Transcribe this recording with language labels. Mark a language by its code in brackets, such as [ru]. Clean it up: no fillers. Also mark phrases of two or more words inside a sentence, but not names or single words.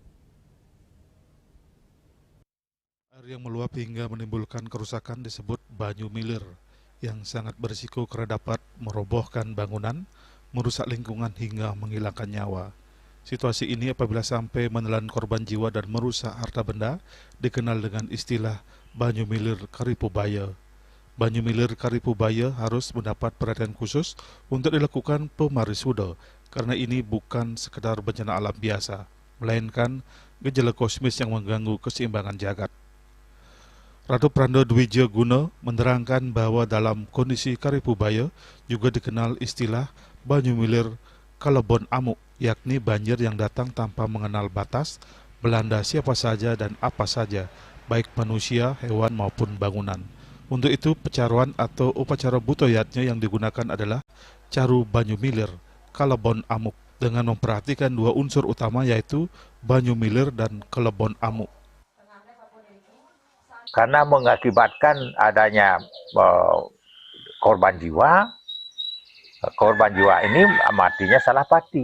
[id] Air yang meluap hingga menimbulkan kerusakan disebut banyu milir, yang sangat berisiko karena dapat merobohkan bangunan, merusak lingkungan hingga menghilangkan nyawa. Situasi ini apabila sampai menelan korban jiwa dan merusak harta benda dikenal dengan istilah banyu milir karipubaya. Banyu milir karipubaya harus mendapat perhatian khusus untuk dilakukan pemarisuda karena ini bukan sekedar bencana alam biasa, melainkan gejala kosmis yang mengganggu keseimbangan jagat. Ratu Prando Dwija Guna menerangkan bahwa dalam kondisi karipubaya juga dikenal istilah banyu milir kalebon amuk, yakni banjir yang datang tanpa mengenal batas, melanda siapa saja dan apa saja, baik manusia, hewan maupun bangunan. Untuk itu pecaruan atau upacara butoyatnya yang digunakan adalah caru banyu milir kalebon amuk dengan memperhatikan dua unsur utama yaitu banyu milir dan kalebon amuk. Karena mengakibatkan adanya korban jiwa ini matinya Salapati.